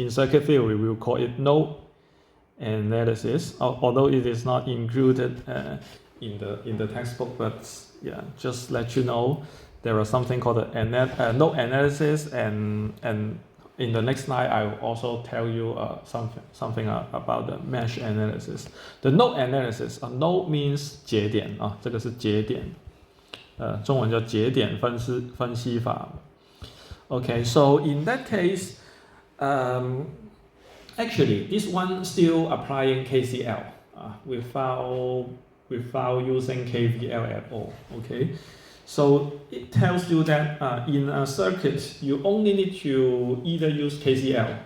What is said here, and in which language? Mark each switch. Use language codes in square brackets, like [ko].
[en] In circuit theory, we will call it node analysis, although it is not included in the textbook. But yeah, just let you know, there is something called a node analysis, and in the next slide I will also tell you something about the mesh analysis. The node analysis, node means [zh] 节点这个是节点，中文叫节点分析法。 [en] Okay, so in that case, actually this one still applying KCL without using KVL at all. Okay, so it tells you that in a circuit you only need to either use KCL.